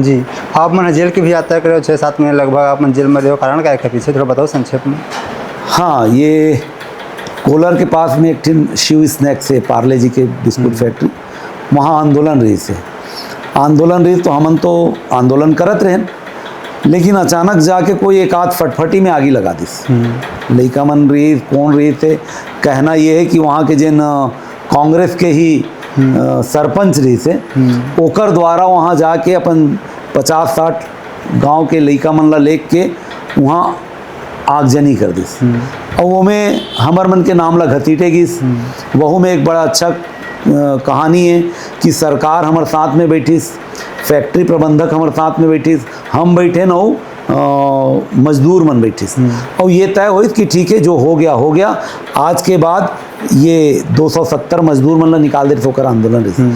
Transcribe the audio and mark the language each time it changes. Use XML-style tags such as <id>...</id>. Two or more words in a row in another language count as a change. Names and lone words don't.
<hne>जी, आप मन जेल की भी यात्रा करे हो, 6-7 महीने लगभग आप मन जेल में रहे हो, कारण क्या है पीछे, थोड़ा बताओ संक्षेप में। हाँ, ये कोलर के पास में एक ठिन शिव स्नैक्स है, पार्ले जी के बिस्कुट फैक्ट्री, वहाँ आंदोलन रही से। आंदोलन रही तो हमन तो आंदोलन करत रहें, लेकिन अचानक जाके कोई एक आध फटफटी में आगी लगा दिस। लइका मन रही, कौन रही थे, कहना ये है कि वहाँ के जिन कांग्रेस के ही सरपंच रही से, ओकर द्वारा वहाँ जाके अपन 50-60 गांव के लइका मन ला लेके के वहाँ आगजनी कर दिस। और वो में हमर मन के नाम ला घसीटे गिस। वहू में एक बड़ा अच्छा कहानी है कि सरकार हमारे साथ में बैठीस, फैक्ट्री प्रबंधक हमारे साथ में बैठीस, हम बैठे न हो, मजदूर मन बैठीस, और ये तय हुई कि ठीक है जो हो गया। आज के बाद ये 270 मजदूर मन ला निकाल दे होकर आंदोलन रही।</hne>